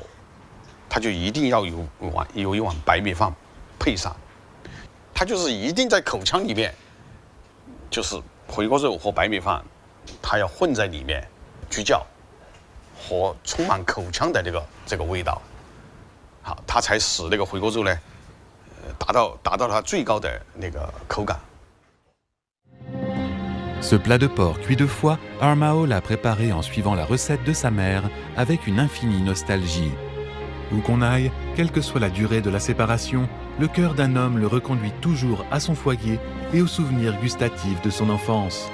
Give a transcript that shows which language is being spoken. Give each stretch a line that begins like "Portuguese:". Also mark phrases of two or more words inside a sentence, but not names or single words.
Chinese: 它就一定要有一碗白米饭配上，它就是一定在口腔里面，就是回锅肉和白米饭，它要混在里面聚焦，和充满口腔的这个味道，好，它才使那个回锅肉呢，达到它最高的那个口感。
French: Ce plat de porc cuit 2 fois, Mao l'a préparé en suivant la recette de sa mère avec une infinie nostalgie. Où qu'on aille, quelle que soit la durée de la séparation, le cœur d'un homme le reconduit toujours à son foyer et aux souvenirs gustatifs de son enfance.